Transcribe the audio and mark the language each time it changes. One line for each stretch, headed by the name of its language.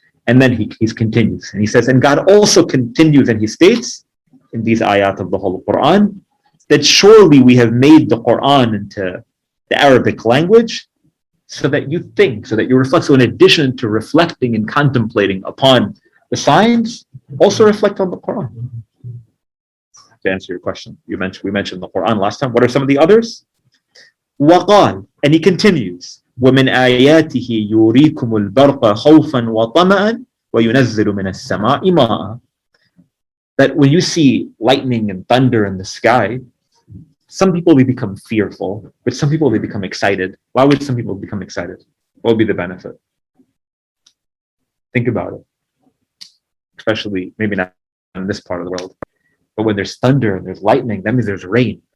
English: And then he continues, and he says, and God also continues, and He states in these ayat of the whole Qur'an, that surely we have made the Qur'an into the Arabic language so that you think, so that you reflect. So in addition to reflecting and contemplating upon the signs, also reflect on the Qur'an. To answer your question, we mentioned the Qur'an last time. What are some of the others?
Arabic: وَقَالْ,
English: and he continues,
Arabic: وَمِنْ آيَاتِهِ يُرِيكُمُ الْبَرْقَ خَوْفًا وَطَمَعًا وَيُنَزِّلُ مِنَ السَّمَاءِ مَاءً.
English: That when you see lightning and thunder in the sky, some people will become fearful, but some people will become excited. Why would some people become excited? What would be the benefit? Think about it. Especially, maybe not in this part of the world, but when there's thunder and there's lightning, that means there's rain.